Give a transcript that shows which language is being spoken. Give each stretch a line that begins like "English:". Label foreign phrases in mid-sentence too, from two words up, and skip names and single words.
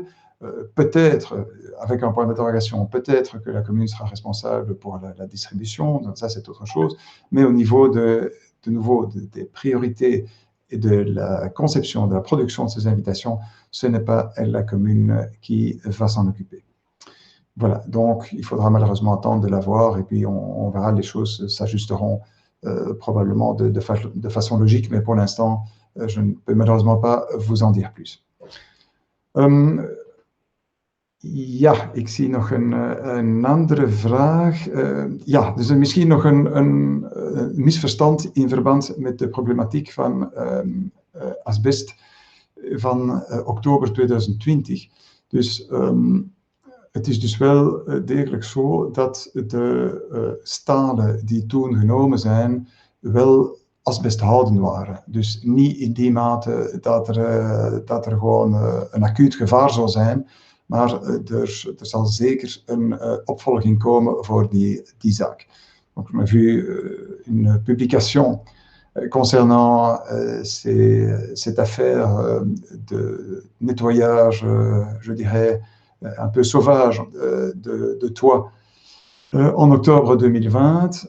French: Peut-être, avec un point d'interrogation, peut-être que la commune sera responsable pour la distribution, donc ça c'est autre chose, mais au niveau de nouveau des priorités et de la conception, de la production de ces invitations, ce n'est pas la commune qui va s'en occuper. Voilà, donc il faudra malheureusement attendre de la voir et puis on verra, les choses s'ajusteront probablement de façon logique, mais pour l'instant, je ne peux malheureusement pas vous en dire plus.
Dutch: Ja, ik zie nog een andere vraag. Ja, dus misschien nog een misverstand in verband met de problematiek van asbest van oktober 2020. Dus het is dus wel degelijk zo dat de stalen die toen genomen zijn wel asbesthoudend waren. Dus niet in die mate dat er gewoon een acuut gevaar zou zijn, maar er zal zeker een opvolging komen voor die zaak.
French: Donc, on a vu une publication concernant cette affaire de nettoyage, je dirais, un peu sauvage de toit en octobre 2020.